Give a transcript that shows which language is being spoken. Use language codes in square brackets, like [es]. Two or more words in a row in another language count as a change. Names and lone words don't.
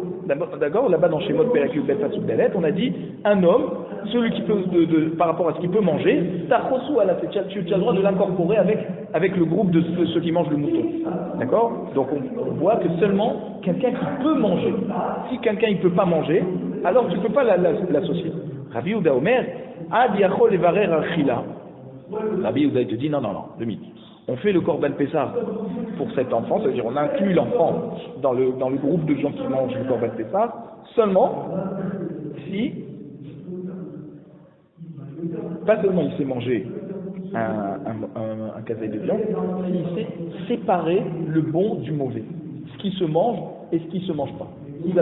[fr] D'accord, là-bas dans [he] Shemot Perek Yud Pasuk Dalet, [fr] on a dit un homme, celui qui peut, par rapport à ce qu'il peut manger, tu as le droit de l'incorporer avec le groupe de ceux qui mangent le mouton. D'accord? Donc on voit que seulement quelqu'un qui peut manger. Si quelqu'un ne peut pas manger, alors tu ne peux pas l'associer. [he] Rabbi Yehuda Omer, Ad Yachol Evarer Achila. [fr] Rabbi Yehuda te dit non, demi. On fait le [he] korban pessar [fr] pour cet enfant, c'est-à-dire on inclut l'enfant dans le groupe de gens qui mangent le [he] korban pessar, [fr] seulement si, pas seulement il sait manger un kazaïd de viande, il sait séparer le bon du mauvais, ce qui se mange et ce qui ne se mange pas.